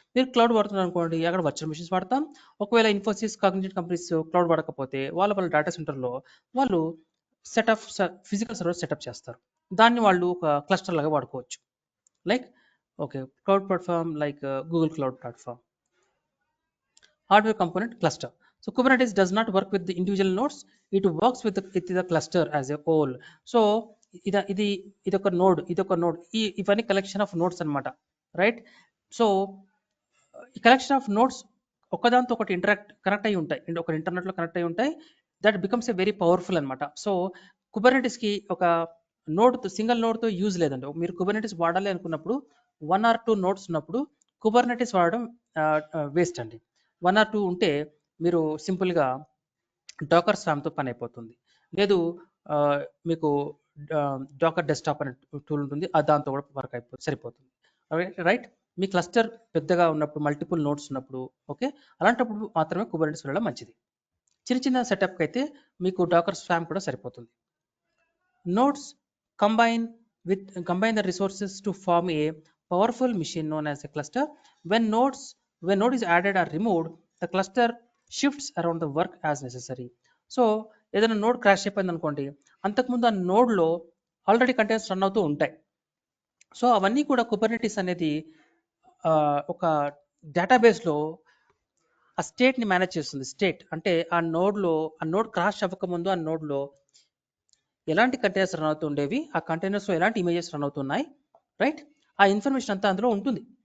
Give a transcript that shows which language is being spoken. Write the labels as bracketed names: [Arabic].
[Telugu] మీరు క్లౌడ్ వాడుతున్నారు అనుకోండి, అక్కడ వర్చువల్ మిషన్స్ వాడతాం. ఒకవేళ ఇన్ఫోసిస్, కాగ్నిజెంట్ కంపెనీస్ క్లౌడ్ వాడకపోతే వాళ్ళ డేటా సెంటర్లో వాళ్ళు set of physical server setup చేస్తారు. దాన్ని వాళ్ళు ఒక క్లస్టర్ లాగా వాడుకోవచ్చు. [English] Like cloud platform like Google cloud platform. Hardware component cluster. So Kubernetes does not work with the individual nodes, it works with the cluster as a whole. [Telugu] So ఇదొక node, ఇవన్నీ collection of nodes అనమాట. Right, so ఈ collection of nodes ఒకదాంతో ఒకటి connect అయి ఉంటాయి, ఒక ఇంటర్నెట్లో connect అయి ఉంటాయి. [English] that becomes a very powerful [Telugu] అనమాట. సో కుబర్నెటిస్కి ఒక సింగిల్ నోడ్తో యూజ్ లేదండి. మీరు కుబర్నెటిస్ వాడాలి అనుకున్నప్పుడు 1 or 2 నోడ్స్ ఉన్నప్పుడు కుబర్నెటిస్ వాడడం వేస్ట్ అండి. 1 or 2 ఉంటే మీరు సింపుల్గా డాకర్ స్వామ్తో పని అయిపోతుంది. లేదు మీకు డాకర్ డెస్క్టాప్ అనే టూల్ ఉంటుంది, దాంతో కూడా వర్క్ సరిపోతుంది. రైట్, మీ క్లస్టర్ పెద్దగా ఉన్నప్పుడు, మల్టిపుల్ నోడ్స్ ఉన్నప్పుడు, ఓకే, అలాంటప్పుడు మాత్రమే కుబర్నెటిస్ వెళ్ళడం మంచిది. చిన్న సెటప్కి అయితే మీకు డాకర్ స్వామ్ కూడా సరిపోతుంది. [English] Nodes combine combine the resources to form a powerful machine known as a cluster. When node is added or removed, the cluster shifts around the work as necessary. [Telugu] So ఏదైనా node crash అయిపోయింది అనుకోండి, అంతకుముందు ఆ నోడ్లో already containers run అవుతూ ఉంటాయి. So అవన్నీ కూడా కుబర్నెటిస్ అనేది ఒక డేటాబేస్లో ఆ స్టేట్ని మేనేజ్ చేస్తుంది. స్టేట్ అంటే ఆ నోడ్ క్రాష్ అవ్వకముందు ఆ నోడ్లో ఎలాంటి కంటైనర్స్ రన్ అవుతుండేవి, ఆ కంటైనర్స్లో ఎలాంటి ఇమేజెస్ రన్ అవుతున్నాయి, రైట్, ఆ ఇన్ఫర్మేషన్ అంతా అందులో ఉంటుంది.